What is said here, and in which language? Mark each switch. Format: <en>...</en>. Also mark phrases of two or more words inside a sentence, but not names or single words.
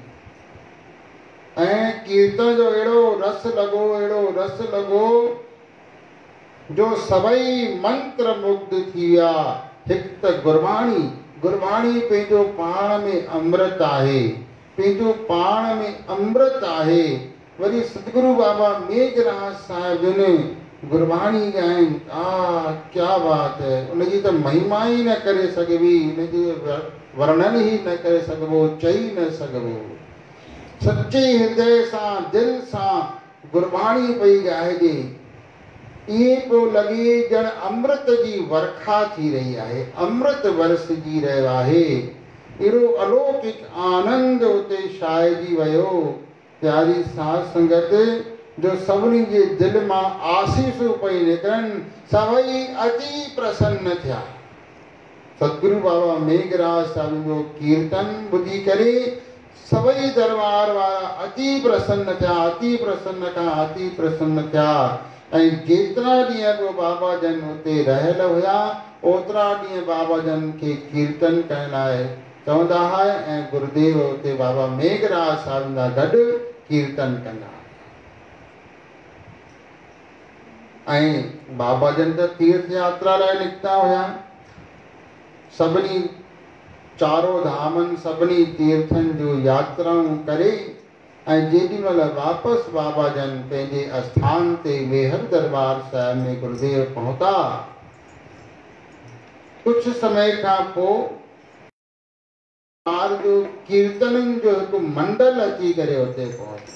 <sd>ऐं कीर्तन जो अहिड़ो रस लॻो, अहिड़ो रस लॻो जो सभई मंत्र मुग्ध थी विया। हिकु त गुरबाणी, गुरबाणी पंहिंजो पाण में अमृत आहे, पंहिंजो पाण में अमृत आहे। वरी सतगुरु बाबा मेघराज साहिब जिन गुरबाणी ॻाइनि,</sd> <hi>क्या बात है।</hi> <sd>उनजी त महिमा ई न करे सघिबी, उनजी वर्णन ई न करे सघिबो, चई न सघिबो। सच्चे हृदय सां, दिलि सां गुरबाणी पई ॻाइजे। ये पियो लॻे ॼण अमृत जी वर्खा थी रही आहे, अमृत वरसजी रहियो आहे। अहिड़ो अलौकिक आनंद उते छाइजी वियो प्यारी साध संगत, जो सभिनी जे दिलि मां आसीसूं पई निकिरनि, सभई अति प्रसन्न थिया। सतगुरु बाबा मेघराज साहिब जो कीर्तन ॿुधी करे सभई दरबार वारा अति प्रसन्न थिया, अति प्रसन्न खां अति प्रसन्न थिया। ऐं जेतिरा ॾींहं बि बाबा जन उते रहियल हुया, ओतिरा ॾींहं बाबा जन खे कीर्तन करण लाइ चवंदा हुआ ऐं गुरुदेव उते बाबा मेघराज साहिब सां गॾु कीर्तन कंदा। ऐं बाबा जन त तीर्थ यात्रा लाइ निकिता हुया, सभिनी चारो धामनि सभिनी तीर्थनि जो यात्राऊं करे ऐं जेॾी महिल वापसि बाबा जन पंहिंजे आस्थान ते वेहर दरबार साहिब में गुरुदेव पहुता, कुझु समय खां पोइ जो कीर्तननि जो हिकु मंडल अची करे उते पहुतो।</sd>